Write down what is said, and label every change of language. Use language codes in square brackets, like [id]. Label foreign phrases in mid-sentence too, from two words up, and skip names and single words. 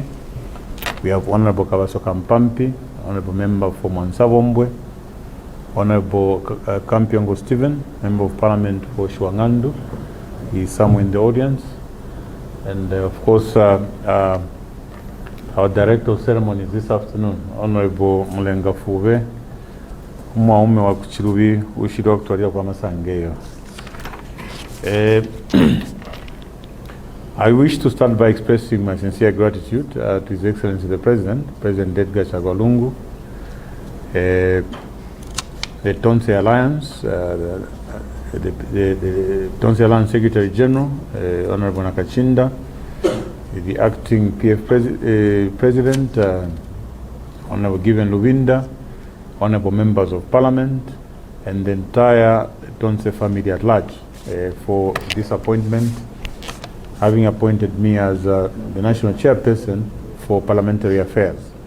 [en] We have honorable Kabasoka Mpampi, honorable member for Mwansavombwe, honorable Kampiongo Stephen, member of parliament for Shwangandu. He is somewhere in the audience. And of course, our director of ceremonies this afternoon, honorable Mulenga Fuve, [bem] umwaume wa kuchirubi ushiri wa kutwalia kwa masangeyo. [en] I wish to start by expressing my sincere gratitude to His Excellency the President, President Edgar Chagwa, the Tonse Alliance, the Tonse Alliance Secretary General, Honorable Nakachinda, the acting PF President, Honorable Given Lubinda, Honorable Members of Parliament, and the entire Tonse family at large for this appointment, having appointed me as the National Chairperson for Parliamentary Affairs.